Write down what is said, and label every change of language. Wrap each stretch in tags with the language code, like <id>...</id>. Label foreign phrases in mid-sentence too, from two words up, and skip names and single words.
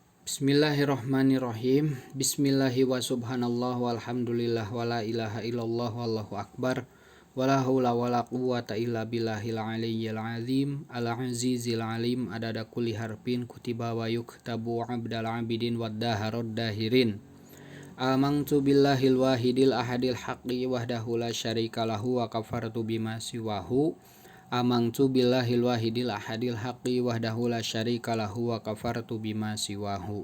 <ar>بسم الله الرحمن الرحيم. بسم الله وسبحان الله والحمد لله ولا إله إلا الله والله أكبر. ولا حول ولا قوة إلا بالله العلي العظيم. العزيز العليم عدد كل حرف كتب ويكتب أبد الآبدين ودهر الداهرين. آمنت بالله الواحد الأحد الحق وحده لا شريك له وكفرت بما سواه. آمنت بالله الواحد الأحد الحق وحده لا شريك له وكفرت بما سواه.</ar>